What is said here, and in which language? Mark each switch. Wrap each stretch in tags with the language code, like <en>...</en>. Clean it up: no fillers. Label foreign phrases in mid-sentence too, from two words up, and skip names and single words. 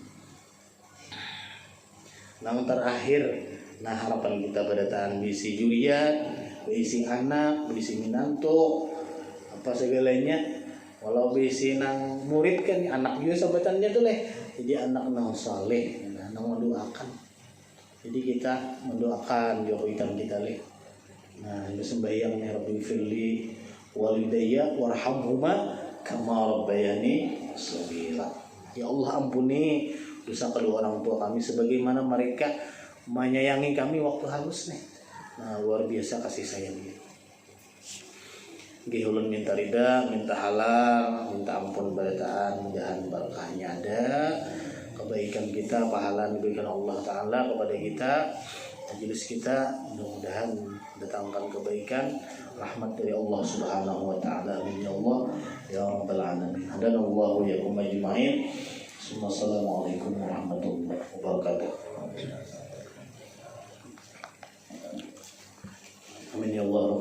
<bjn>Nah terakhir, nah harapan kita pada tahan bisi juriat, bisi anak, bisi minanto, apa segalanya. Walau bisi nang murid kan anak juga sahabatannya tuh leh, jadi anak nang saleh. nang mendoakan. Jadi kita mendoakan jokoikan kita leh.</bjn> <ar>Nah, sembahyang يا رب اغفر لي ولوالدي وارحمهما كما ربياني صغيرا. يا الله,</ar> <id>ampuni dosa kedua orang tua kami sebagaimana mereka menyayangi kami waktu halus nih. Nah, luar biasa kasih sayangnya.</id> <bjn>Nggih ulun minta ridha, minta halal, minta ampun barataan, mudahan berkahnya ada, kebaikan kita, pahala diberikan Allah Ta'ala kepada kita, majelis kita mudah-mudahan datangkan kebaikan, rahmat dari Allah</bjn> <ar>سبحانه وتعالى. آمين يا الله يا رب العالمين. هدانا الله يا أجمعين. السلام عليكم ورحمة الله وبركاته. آمين يا الله.</ar>